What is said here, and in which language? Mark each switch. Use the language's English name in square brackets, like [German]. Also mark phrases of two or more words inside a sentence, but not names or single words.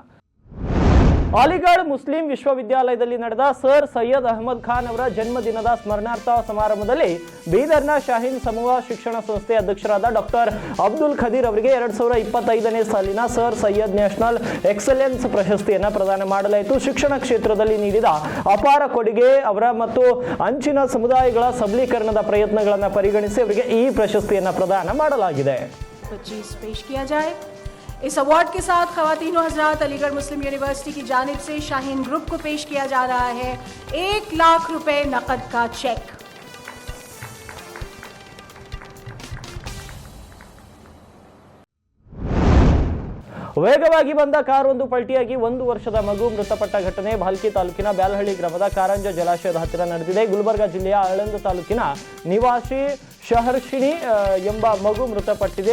[Kannada] ಅಲಿಗಢ ಮುಸ್ಲಿಂ ವಿಶ್ವವಿದ್ಯಾಲಯದಲ್ಲಿ ನಡೆದ ಸರ್ ಸೈಯದ್ ಅಹಮದ್ ಖಾನ್ ಅವರ ಜನ್ಮದಿನದ ಸ್ಮರಣಾರ್ಥ ಸಮಾರಂಭದಲ್ಲಿ ಬೀದರ್ನ ಶಾಹೀನ್ ಸಮೂಹ ಶಿಕ್ಷಣ ಸಂಸ್ಥೆ ಅಧ್ಯಕ್ಷರಾದ ಡಾಕ್ಟರ್ ಅಬ್ದುಲ್ ಖದೀರ್ ಅವರಿಗೆ 2025ನೇ ಸಾಲಿನ ಸರ್ ಸೈಯದ್ ನ್ಯಾಷನಲ್ ಎಕ್ಸಲೆನ್ಸ್ ಪ್ರಶಸ್ತಿಯನ್ನು ಪ್ರದಾನ ಮಾಡಲಾಯಿತು. ಶಿಕ್ಷಣ ಕ್ಷೇತ್ರದಲ್ಲಿ ನೀಡಿದ ಅಪಾರ ಕೊಡುಗೆ ಅವರ ಮತ್ತು ಅಂಚಿನ ಸಮುದಾಯಗಳ ಸಬಲೀಕರಣದ ಪ್ರಯತ್ನಗಳನ್ನು ಪರಿಗಣಿಸಿ ಅವರಿಗೆ ಈ ಪ್ರಶಸ್ತಿಯನ್ನು ಪ್ರದಾನ ಮಾಡಲಾಗಿದೆ. [Urdu] اس ایوارڈ کے ساتھ خواتین و حضرات علی گڑھ مسلم یونیورسٹی کی جانب سے شاہین گروپ کو پیش کیا جا رہا ہے 1 لاکھ روپے نقد کا چیک. [Kannada] ವೇಗವಾಗಿ ಬಂದ ಕಾರೊಂದು ಪಲ್ಟಿಯಾಗಿ 1 ವರ್ಷದ ಮಗು ಮೃತಪಟ್ಟ ಘಟನೆ ಭಾಲ್ಕಿ ತಾಲೂಕಿನ ಬ್ಯಾಲಹಳ್ಳಿ ಗ್ರಾಮದ ಕಾರಂಜ ಜಲಾಶಯದ ಹತ್ತಿರ ನಡೆದಿದೆ. ಗುಲ್ಬರ್ಗಾ ಜಿಲ್ಲೆಯ ಆಳಂದ ತಾಲೂಕಿನ ನಿವಾಸಿ ಶಹರ್ಷಿಣಿ ಎಂಬ ಮಗು ಮೃತಪಟ್ಟಿದೆ.